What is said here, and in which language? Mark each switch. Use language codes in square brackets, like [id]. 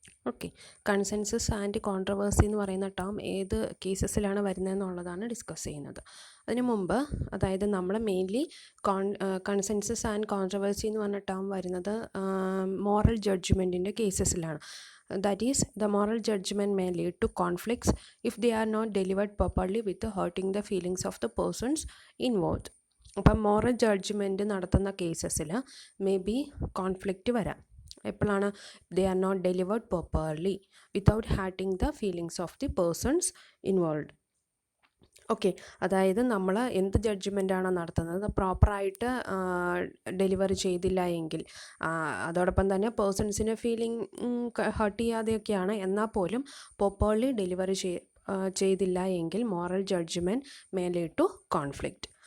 [ml] Okay, consensus and controversy എന്ന് പറയുന്ന term ഏത് കേസസിലാണ് വരുന്നതെന്നുള്ളതാണ് ഡിസ്കസ് ചെയ്യുന്നത്. അതിനു മുമ്പ്, അതായത് നമ്മൾ മെയിൻലി കൺസെൻസസ് ആൻഡ് കോൺട്രവേഴ്സി എന്ന് പറഞ്ഞ ടേം വരുന്നത് moral ജഡ്ജ്മെൻറ്റിൻ്റെ കേസസിലാണ്. [en] That is, the moral judgment may lead to conflicts if they are not delivered properly with hurting the feelings of the persons involved. [ml] അപ്പം മോറൽ ജഡ്ജ്മെൻറ്റ് നടത്തുന്ന കേസസിൽ may be conflict വരാം. എപ്പോഴാണ്? [en] They are not delivered properly without hurting the feelings of the persons involve. [ml] Okay, അതായത് നമ്മൾ എന്ത് ജഡ്ജ്മെൻറ്റാണോ നടത്തുന്നത് പ്രോപ്പറായിട്ട് deliver ചെയ്തില്ല എങ്കിൽ, അതോടൊപ്പം തന്നെ പേഴ്സൺസിന് ഫീലിംഗ് ഹർട്ട് ചെയ്യാതെയൊക്കെയാണ്, എന്നാൽ പോലും പ്രോപ്പർലി ഡെലിവർ ചെയ്തില്ല എങ്കിൽ [en] Moral judgement may lead to conflict.